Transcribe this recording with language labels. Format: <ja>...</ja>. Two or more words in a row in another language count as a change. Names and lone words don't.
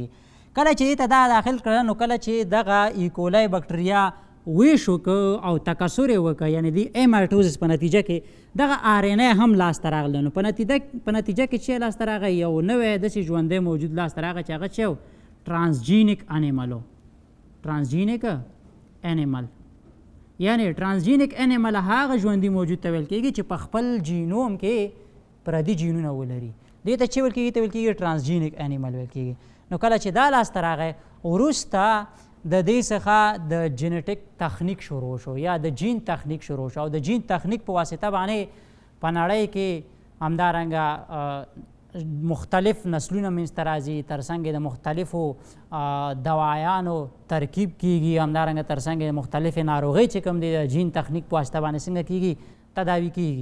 <ps>کله چې دې ته دا داخل کړه نو کله چې دغه ای کولای بکټریا ویش وکړه او تکثر یې وکړه یعنې د ایمایټوزس په نتیجه کې دغه آر ان اے هم لاسته راغله. نو په نتیجه کې چې لاسته راغی یو نوی داسې ژوندی موجود لاسته راغی چې هغه چې</ps> <en>transgenic animal transgenic animal</en> <ps>یعنی</ps> <en>transgenic animal</en> <ps>هغه ژوندي موجود ته ویل کېږي چې په خپل جینوم کې پردي جینونه ولري. دې ته چې ویل کېږي ته ویل کېږي</ps> <en>transgenic animal</en> <ps>ویل کېږي. نو کله چې دا لاسته راغی وروسته د دې څخه د جینیټک تخنیک شروع شو یا د جین تخنیک شروع شو او د جین تخنیک په واسطه باندې په نړۍ کې همدارنګه مختلف نسلونه منځته راځي، تر څنګ د مختلفو دوایانو ترکیب کیږي، همدارنګه تر څنګ د مختلفې ناروغۍ چې کوم دی د جین تخنیک په واسطه باندې څنګه کیږي تداوي کیږي.</ps>